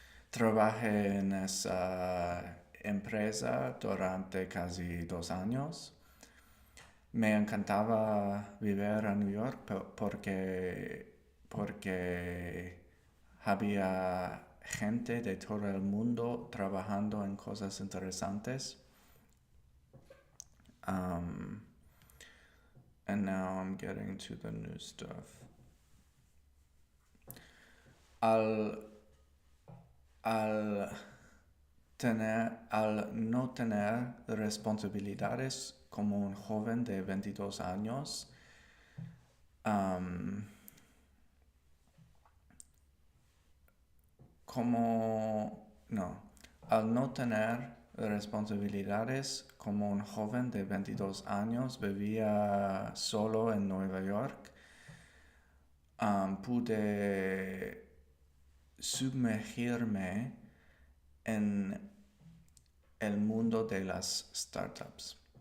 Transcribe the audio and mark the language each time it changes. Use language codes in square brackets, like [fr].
[es] Trabajé en esa empresa durante casi 2 años. Me encantaba vivir en New York porque había gente de todo el mundo trabajando en cosas interesantes. [en] And now I'm getting to the new stuff. [es] Al no tener responsabilidades como un joven de 22 años, al no tener responsabilidades como un joven de 22 años, vivía solo en Nueva York, pude sumergirme en el mundo de las startups.